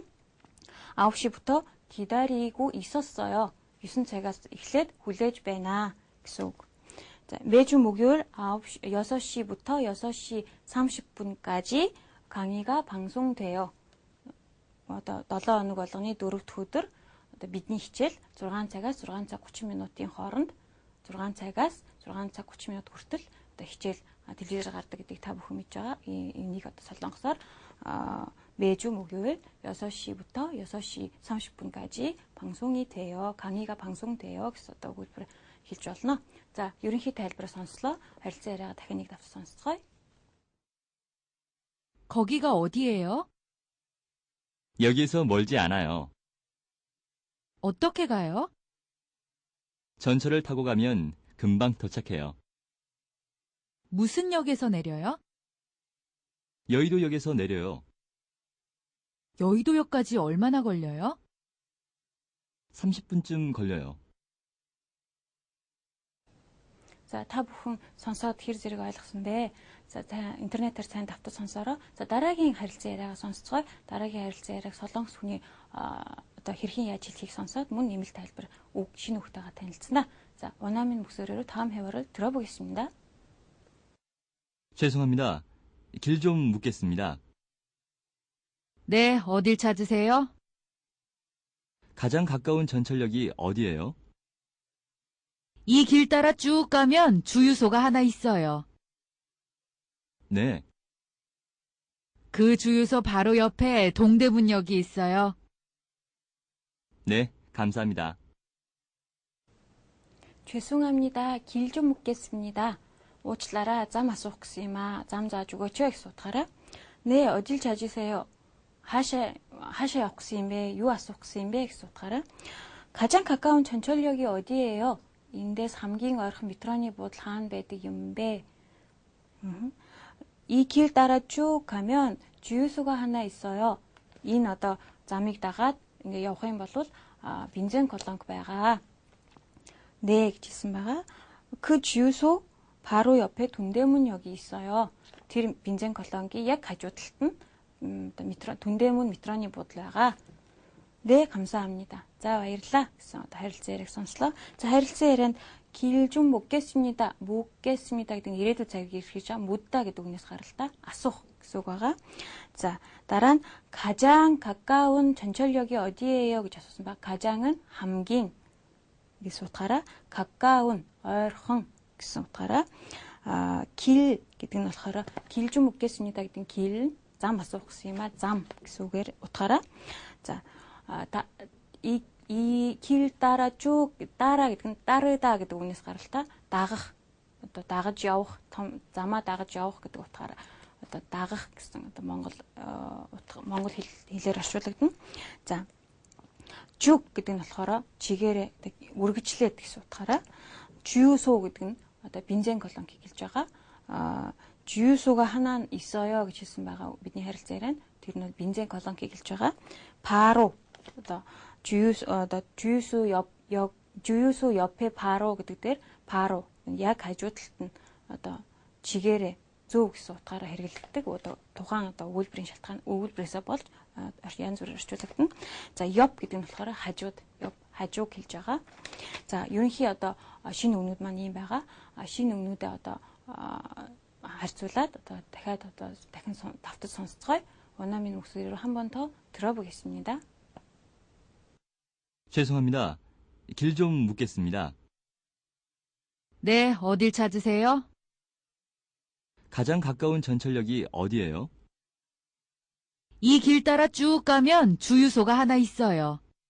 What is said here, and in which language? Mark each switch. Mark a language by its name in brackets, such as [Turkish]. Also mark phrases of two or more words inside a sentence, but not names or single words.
[Korean] 9시부터 기다리고 있었어요. [Mongolian] 9 цагаас эхлээд хүлээж байна гэсэн үг. [Korean] 자, 매주 목요일 6시부터 6시 30분까지 강의가 방송돼요. [Mongolian] 7 хоног болгоны 4-р өдөр бидний хичээл 6 цагаас 6 цаг 30 минутын хооронд 6 цагаас 6 цаг 30 минут хүртэл хичээл телевизээр гардаг гэдгийг та бүхэн мэдж байгаа. Энийг солонгосоор [Korean] 매주 목요일 6시부터 6시 30분까지 방송이 돼요. 강의가 방송돼요. [Mongolian] гэсэн өгүүлбэр хэлж болно. За, ерөнхий тайлбараа сонслоо. харилцан яриагаа дахин нэг давтар сонсцгоё. [Korean] 거기가 어디예요? 여기에서 멀지 않아요. 어떻게 가요? 전철을 타고 가면 금방 도착해요. 무슨 역에서 내려요? 여의도역에서 내려요. 여의도역까지 얼마나 걸려요? 30분쯤 걸려요. [Mongolian] За та бүхэн сонсоод хэр зэрэг ойлгосон бэ? За та интернетээр сайн давтаж сонсороо. За дараагийн харилцан яриагаа сонсцгоо. Дараагийн харилцан яриаг солонгос хүний хэрхэн яаж хэлхийг сонсоод мөн нэмэлт тайлбар шинэ үгтэйгээ танилцсанаа. [Korean] За 원어민 목소리로 다음 회화를 들어보겠습니다. 죄송합니다. 길 좀 묻겠습니다. 네, 어딜 찾으세요? 가장 가까운 전철역이 어디예요? 이 길 따라 쭉 가면 주유소가 하나 있어요. 네, 그 주유소 바로 옆에 동대문역이 있어요. 네, 감사합니다. 죄송합니다. 길 좀 묻겠습니다. [Mongolian] уучлаарай, зам асуух гэсэн юм аа. Зам зааж өгөөч гэж утгаараа. [Korean] 네, 어딜 찾으세요? [Mongolian] 하샤 явах гэсэн юм бэ? юу асуух гэсэн юм бэ гэж утгаараа. [Korean] 가장 가까운 전철역이 어디예요? [Mongolian] эндээс хамгийн ойрхон метроны буудал хаана байдаг юм бэ? [Korean] 이 길 따라 쭉 가면 주유소가 하나 있어요. [Mongolian] энэ одоо замыг дагаад ингээ явах юм бол бензин колонк байгаа. 네 гэж хэлсэн байгаа. [Korean] 그 주유소 바로 옆에 동대문역이 있어요. [Mongolian] тэр бензин колонки яг хажуу талд нь 동대문 метроны буудал байгаа. [Korean] 네, 감사합니다. [Mongolian] за баярлалаа гэсэн одоо харилцан яриаг сонслоо. За харилцан ярианд [Korean] 길 좀 묻겠습니다. 묻겠습니다 [Mongolian] гэдэг нь ирээдүйн цагийг илэрхийлж байгаа. 묻다 гэдэг үгнээс гаралтай. асуух гэсэн үг байгаа. 자, дараа нь [Korean] 가장 가까운 전철역이 어디예요 [Mongolian] гэж асуусан ба. 가장은 хамгийн гэсэн утгаараа 가까운 ойрхон гэсэн утгаараа 길 гэдэг нь болохоор [Korean] 길 좀 묻겠습니다 [Mongolian] гэдэг нь 길 зам асуух гэсэн юм а. зам гэсэн үгээр утгаараа. [Korean] 자, 이 길 따라 쭉 따라 [Mongolian] гэдэг нь 따르다 гэдэг үгнээс гаралтай. дагах одоо дагаж явах замаа дагаж явах гэдэг утгаараа одоо дагах гэсэн одоо монгол хэлээр орчуулагдана. За жүг гэдэг нь болохоор чигээрээ үргэлжлээд гэсэн утгаараа 주유소 гэдэг нь одоо бензин колонки хэлж байгаа. [Korean] 주유소가 하나 있어요 [Mongolian] гэж хэлсэн байгаа бидний харилцаа ярианд тэр нь бензин колонки хэлж байгаа. 바로 одоо [Korean] 주유소 옆에 바로 [Mongolian] гэдэг дээр 바로 яг хажуу талд нь одоо чигээрээ зөв гэсэн утгаараа хэрэглэгддэг. Одоо тухайн одоо өгүүлбэрийн шалтгаан өгүүлбэрээсээ болж янз бүрээр орчуулагдана. За 옆 гэдэг нь болохоор хажууд, 옆 хажууг хэлж байгаа. За ерөнхий одоо шинэ өгнүүд маань ийм байгаа. Шинэ өгнүүдээ одоо харьцуулаад одоо дахин давтаж сонсцгоё. [Korean] 원어민 목소리로 한 번 더 들어보겠습니다. 죄송합니다. 길 좀 묻겠습니다. 네, 어딜 찾으세요? 가장 가까운 전철역이 어디예요? 이 길 따라 쭉 가면 주유소가 하나 있어요.